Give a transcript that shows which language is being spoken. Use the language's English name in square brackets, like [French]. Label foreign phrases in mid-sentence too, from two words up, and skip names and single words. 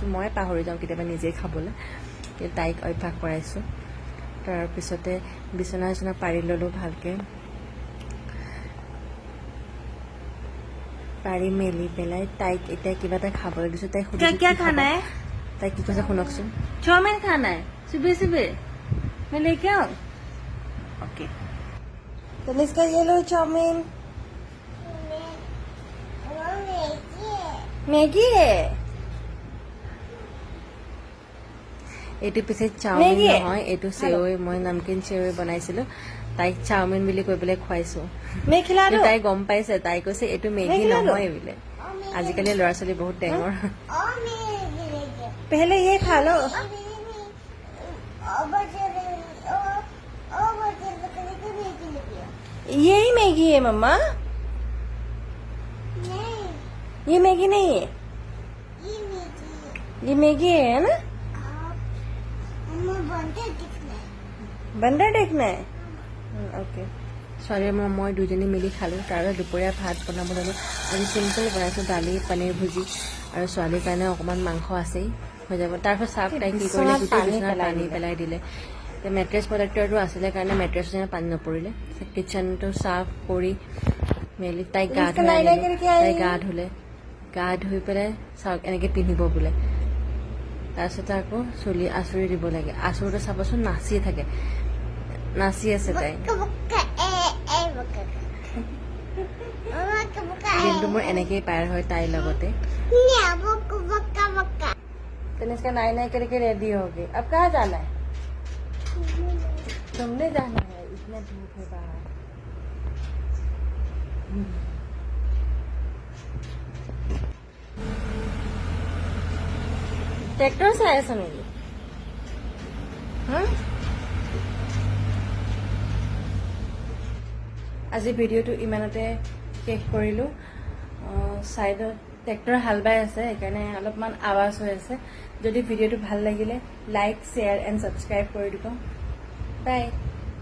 [Assamese] মই পাহৰি যাওঁ কেতিয়াবা নিজেই খাবলৈ, কিন্তু তাইক অভ্যাস কৰাইছোঁ। তাৰপিছতে বিচনা পাৰি ল'লোঁ ভালকৈ। পাৰি মেলি পেলাই তাইক এতিয়া কিবা এটা খাবলৈ দিছোঁ। তাইক তাই কি কৈছে শুনকচোন। [Hindi] चाउमीन खाना है सुबह सुबह मैं लेके आऊं? ओके, तनिष्का ये लो चाउमीन। मैगी है। [Assamese] এইটো পিছে চাওমিন নহয়, এইটো চেৱৈ। মই নমকিন চেৱৈ বনাইছিলোঁ। তাইক চাওমিন বুলি কৈ পেলাই খুৱাইছোঁ। তাই গম পাইছে। তাই কৈছে এইটো মেগী নহয় বোলে। আজিকালি ল'ৰা ছোৱালী বহুত টেঙৰ। [Hindi] पहले ये खा लो। यही मैगी है मम्मा। ये मैगी नहीं है, ये मैगी है ना। बंदर देखना है। [Assamese] ओके। ছোৱালী মই দুজনী মিলি খালোঁ। তাৰপিছত দুপৰীয়া ভাত বনাব ল'লোঁ। আজি চিম্পল বনাইছোঁ, দালি পনীৰ ভুজি, আৰু ছোৱালীৰ কাৰণে অকণমান মাংস আছেই, হৈ যাব। তাৰপিছত চাফ তাই কি কৰিলে, গোটেই বিচনাত পানী পেলাই দিলে। [English] mattress protector [Assamese] আছিলে কাৰণে মেট্ৰেছৰ যেনে পানী নপৰিলে। কিটচেনটো চাফ কৰি মেলি তাইক গা ধুৱাই দিলোঁ। তাই গা ধুই পেলাই চাওক এনেকৈ পিন্ধিব বোলে। তাৰপিছতে আকৌ চুলি আঁচুৰি দিব লাগে। আঁচুৰোতে চাবচোন নাচিয়ে থাকে, নাচি আছে তাই। দিনটো মোৰ এনেকেই পাৰ হয় তাইৰ লগতে। [Hindi] तनिष्का नाई नाई करके रेडी हो गई। अब कहाँ जाना है? तुमने जाना है, इतना धूप है बाहर। ट्रैक्टर से आया समझिए। [Assamese] আজি ভিডিঅ'টো ইমানতে শেষ কৰিলোঁ। ছাইডত ট্ৰেক্টৰ হাল বাই আছে, সেইকাৰণে অলপমান আৱাজ হৈ আছে। যদি ভিডিঅ'টো ভাল লাগিলে [English] like, share and subscribe [Assamese] কৰি দিব।